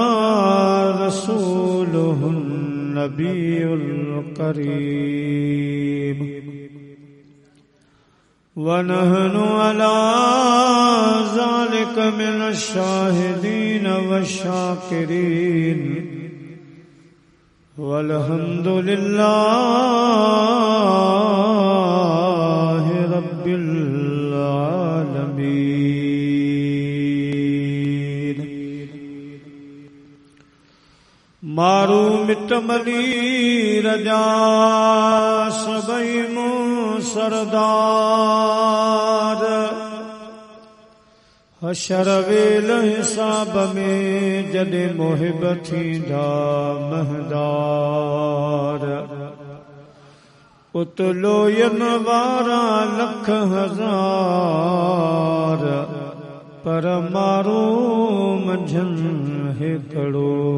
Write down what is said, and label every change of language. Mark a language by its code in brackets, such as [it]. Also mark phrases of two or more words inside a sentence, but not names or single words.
[ar] رسوله النبي الكريم ونحن على ذلك من الشاهدين والشاكرين والحمد لله رب العالمين. [sd] मारू मिटमली रजा सबई मुँह सरदार हशर वेल हिसाब में जॾे मुहिब थींदा महदार। उतलोयन वारा लख हज़ार पर मारू मंझन हिकड़ो।